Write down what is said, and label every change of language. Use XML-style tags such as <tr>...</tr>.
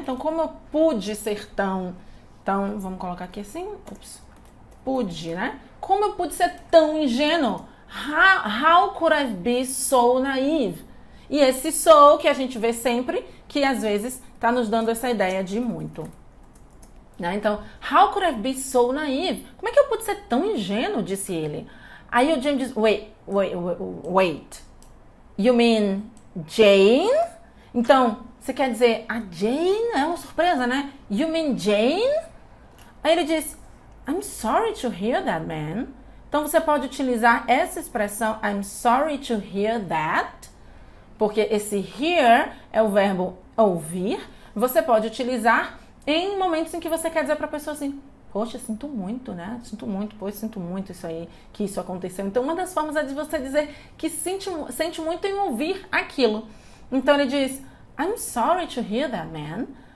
<pt>Então, como eu pude ser tão... Então, vamos colocar aqui assim. Pude, né? Como eu pude ser tão ingênuo?</pt> <en>How could I be so naive?</en> <pt>E esse so que a gente vê sempre, que às vezes está nos dando essa ideia de muito. Né?</pt> <en>Então, how could I be so naive?</en> <pt>Como é que eu pude ser tão ingênuo? Disse ele. Aí o James diz, wait.</pt> <en>You mean Jane?</en> <pt>Então, você quer dizer a Jane? É uma surpresa, né?</pt> <en>You mean Jane?</en> <pt>Aí ele diz,</pt> <en>I'm sorry to hear that, man.</en> <pt>Então, você pode utilizar essa expressão,</pt> <en>I'm sorry to hear that,</en> <pt>porque esse hear é o verbo ouvir. Você pode utilizar em momentos em que você quer dizer para a pessoa assim, poxa, sinto muito, né? Sinto muito, poxa, sinto muito isso aí, que isso aconteceu. Então, uma das formas é de você dizer que sente muito em ouvir aquilo. Então, ele diz,</pt> <en>I'm sorry to hear that, man.</en>